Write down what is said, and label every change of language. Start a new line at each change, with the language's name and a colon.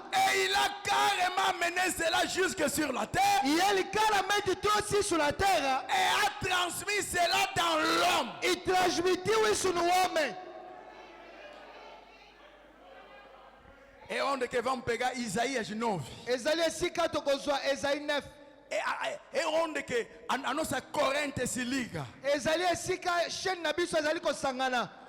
French: Et il a carrément mené cela jusque sur la terre
Portuguese: Ele claramente trouxe isso na terra
French: et a transmis cela dans l'homme.
Portuguese: e transmitiu isso no homem. Et onde que vamos pegar Isaías 9?
Lingala: Ezali esika tokozwa Esaïe 9.
Portuguese: E onde que a nossa corrente se liga?
Lingala: Ezali esika chaîne na biso ezali kosangana.